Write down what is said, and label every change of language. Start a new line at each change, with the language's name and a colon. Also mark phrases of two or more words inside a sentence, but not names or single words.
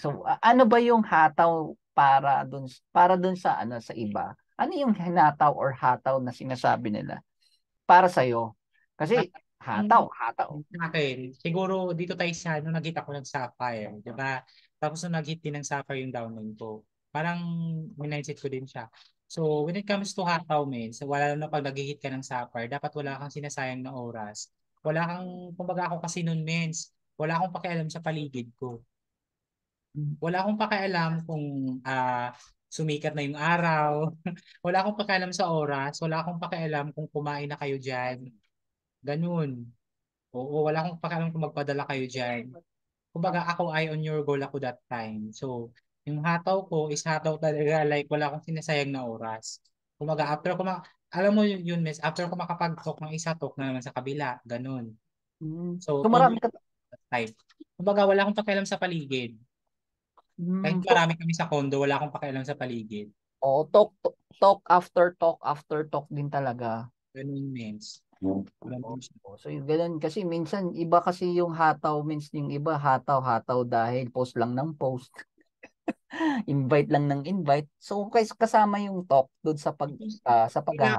Filipino: So, ano ba yung hataw para dun sa sa iba? Ano yung hinataw or hataw na sinasabi nila para sa iyo? Kasi hataw. Akin, siguro dito tayo sa nakita ko ng Sapphire, di ba? Tapos nung nag-hit din ng Sapphire yung downline ko, parang mindset ko din siya. So,
English: when it comes to
Filipino: hataw, men, wala na pag nag-hit ka ng Sapphire, dapat wala kang sinasayang na oras. Wala kang, kumbaga ako kasi noon, mens, wala akong pakialam sa paligid ko. Wala akong pakialam kung sumikat na yung araw. Wala akong pakialam sa oras. Wala akong pakialam kung kumain na kayo dyan. Ganun. Oo, wala akong pakialam kung magpadala kayo dyan. Kumbaga ako
English: eye on your goal
Filipino: ako
English: that time.
Filipino: So, yung hataw ko is hataw talaga, like wala akong sinasayang na oras. Kumbaga after ko alam mo yun, miss, after ko makapag-talk ng isa, talk na naman sa kabila. Ganun. So, So marami ka
English: that time.
Filipino: Kumbaga wala akong pakialam sa paligid. Kahit so, marami kami sa condo, wala akong pakialam sa paligid.
English: talk after talk
Filipino: din talaga. Ganun, means. Ganun siya. So yung ganun kasi minsan iba kasi yung hataw means yung iba hataw dahil post lang ng post. Invite lang ng invite. So kasama yung talk doon sa Kaya,